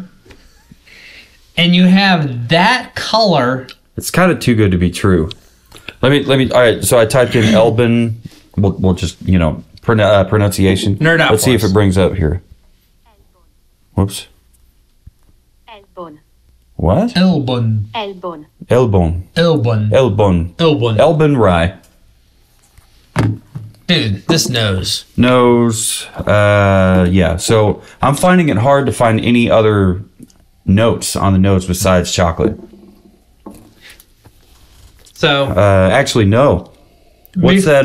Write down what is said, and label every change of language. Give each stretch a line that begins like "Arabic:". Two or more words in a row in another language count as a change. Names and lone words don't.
English: And you have that color. It's kind of too good to be true. Let me. All right. So I typed in Elbin. We'll just pronunciation. Nerd out. Let's see if it brings up here. Whoops. Elbon. What? Elbon. Elbon. Elbon. Elbon. Elbon. Elbon. Elbin rye. Dude, this knows. Knows. Yeah. So I'm finding it hard to find any other notes on the notes besides chocolate. So actually no. What's that?